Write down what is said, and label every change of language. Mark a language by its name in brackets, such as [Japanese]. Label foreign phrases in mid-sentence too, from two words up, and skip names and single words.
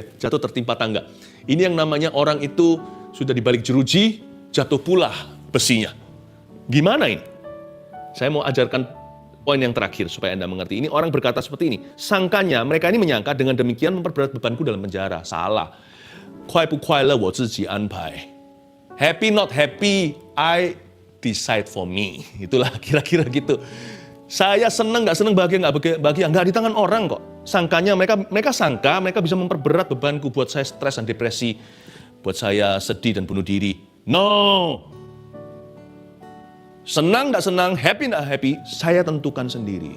[Indonesian] Jatuh tertimpa tangga. Ini yang namanya orang itu sudah dibalik jeruji, jatuh pula besinya. Gimana ini? Saya mau ajarkan poin yang terakhir supaya Anda mengerti. Ini orang berkata seperti ini. Sangkanya, mereka ini menyangka dengan demikian memperberat bebanku dalam penjara. Salah. [Chinese] 快不快乐我自己安排. [English] Happy not happy, I decide for me. [Indonesian] Itulah kira-kira gitu. Saya senang nggak senang, bahagia nggak bahagia, nggak di tangan orang kok. Sangkanya mereka sangka mereka bisa memperberat bebanku, buat saya stres dan depresi, buat saya sedih dan bunuh diri. [English] No. [Indonesian] Senang nggak senang, happy nggak happy, saya tentukan sendiri.